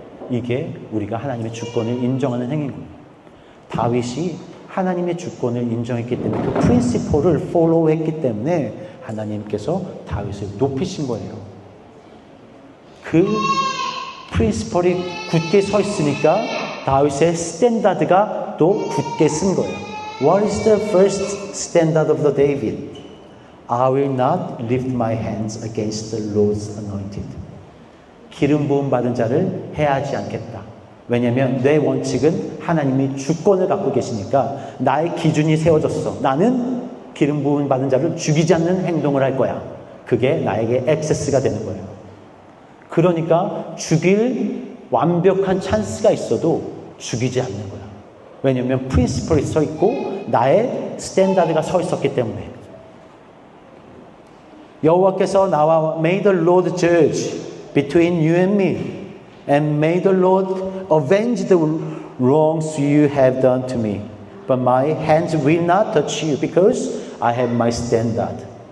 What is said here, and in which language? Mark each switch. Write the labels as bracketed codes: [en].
[ko] 이게 우리가 하나님의 주권을 인정하는 행위인 거예요. 다윗이 하나님의 주권을 인정했기 때문에 그 프린시플을 follow-했기 때문에 하나님께서 다윗을 높이신 거예요. 그 프린시플이 굳게 서 있으니까 다윗의 스탠다드가 또 굳게 쓴 거예요. [en] What is the first standard of the David? I will not lift my hands against the Lord's anointed. [ko] 기름 부음 받은 자를 해하지 않겠다. 왜냐하면 내 원칙은 하나님이 주권을 갖고 계시니까 나의 기준이 세워졌어. 나는 기름 부음 받은 자를 죽이지 않는 행동을 할 거야. 그게 나에게 액세스가 되는 거예요. 그러니까 죽일 완벽한 찬스가 있어도 죽이지 않는 거야. 왜냐하면 프린시플이 서 있고 나의 스탠다드가 서 있었기 때문에. 여호와께서 나와 [en] May the Lord judge between you and me, and may the Lord avenge the wrongs you have done to me. But my hands will not touch you because I have my standard.